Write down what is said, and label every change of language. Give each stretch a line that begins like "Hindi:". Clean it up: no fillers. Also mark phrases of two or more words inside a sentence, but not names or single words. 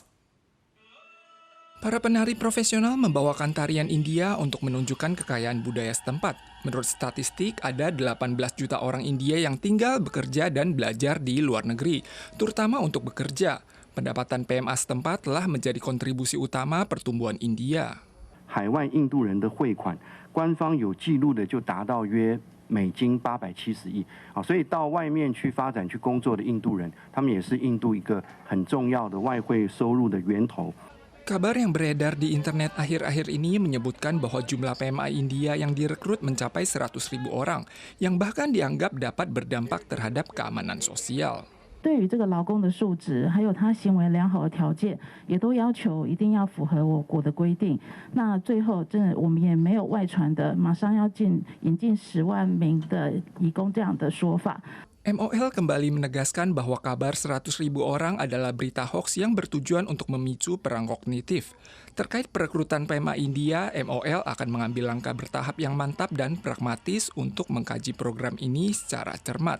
Indonesian: Para penari profesional membawakan tarian India untuk menunjukkan kekayaan budaya setempat. Menurut statistik, ada 18 juta orang India yang tinggal, bekerja, dan belajar di luar negeri, terutama untuk bekerja. Pendapatan PMA setempat telah menjadi kontribusi utama pertumbuhan India.
Chinese: 海外印度人的汇款，官方有记录的就达到约美金870亿，所以到外面去发展、去工作的印度人，他们也是印度一个很重要的外汇收入的源头。
Indonesian: Kabar yang beredar di internet akhir-akhir ini menyebutkan bahwa jumlah PMA India yang direkrut mencapai 100.000 orang, yang bahkan dianggap dapat berdampak terhadap keamanan sosial.
Chinese: 对于这个劳工的素质，还有他行为良好的条件，也都要求一定要符合我国的规定。那最后，真的我们也没有外传的，马上要引进10万名的移工这样的说法。
Indonesian: MOL kembali menegaskan bahwa kabar 100.000 orang adalah berita hoaks yang bertujuan untuk memicu perang kognitif. Terkait perekrutan PMA India, MOL akan mengambil langkah bertahap yang mantap dan pragmatis untuk mengkaji program ini secara cermat.